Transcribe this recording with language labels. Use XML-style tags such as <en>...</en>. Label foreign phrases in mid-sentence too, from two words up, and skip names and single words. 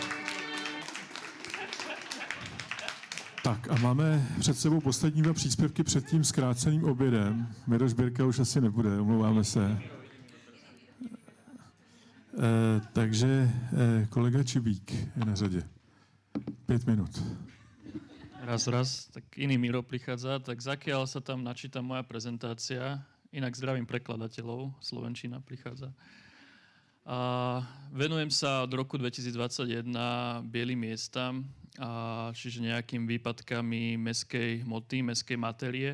<cs>Tak a máme před sebou poslední 2 příspěvky před tím zkráceným obědem. Miroš Birka už asi nebude, omlouváme se. Takže kolega Čibík je na řadě. 5 minut.</cs> <sk>Raz, tak iný Miro prichádza, tak zakiaľ sa tam načíta moja prezentácia, inak zdravím prekladateľov, slovenčina prichádza. Venujem sa od roku 2021 bielým miestam, čiže nejakým výpadkami mestskej hmoty, mestskej matérie.</sk>